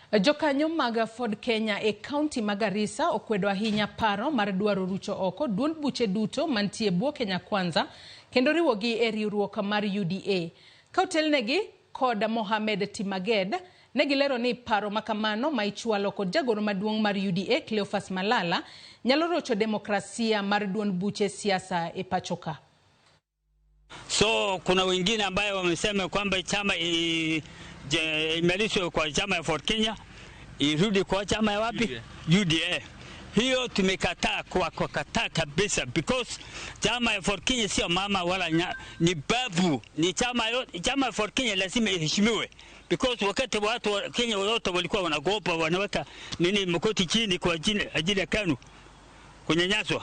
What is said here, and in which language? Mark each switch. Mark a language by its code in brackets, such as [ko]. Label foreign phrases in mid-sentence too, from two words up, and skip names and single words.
[luo] Jokanyo mag Ford Kenya e kaunti mag Garissa okwedo ahinya paro mar dwaro rucho oko duond buche duto mantie bwo Kenya Kwanza kendo riwogi e riwruok mar UDA. Kautelnegi kod Mohamed Timaged negilero ni paro makamano ma ichwalo kod jagoro maduong' mar UDA Cleophas Malala nyalo rocho demokrasia mar duond buche siasa e pachoka. [sw] So kuna wengine ambayo wamesema kwamba chama imelishwe kwa chama ya Ford Kenya irudi kwa chama ya wapi? UDA. Hiyo tumekataa kwa kataa kabisa, because chama ya Ford Kenya sio mama wala ni babu, ni chama ya Ford Kenya lazima iheshimiwe, because wakati watu wa Kenya wote walikuwa wanagopa, wanaweka mkoti chini kwa ajili ya KANU kunyanyaswa.